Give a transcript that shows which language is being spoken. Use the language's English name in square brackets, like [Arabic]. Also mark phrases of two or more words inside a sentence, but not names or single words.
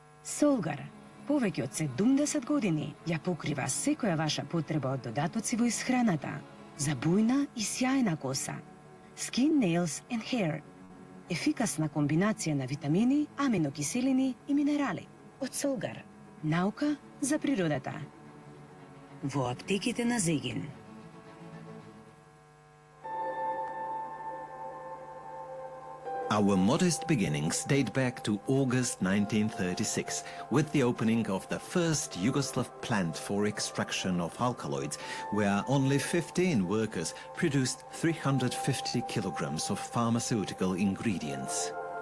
[Macedonian] Солгар, повеќе од 70 години, ја покрива секоја ваша потреба од додатоци во исхраната за бујна и сјајна коса. [English] Skin, nails and hair. [Macedonian] Ефикасна комбинација на витамини, аминокиселини и минерали. Од Солгар. Наука за природата. Во аптеките на Зегин. [English] Our modest beginnings date back to August 1936, with the opening of the first Yugoslav plant for extraction of alkaloids, where only 15 workers produced 350 kilograms of pharmaceutical ingredients.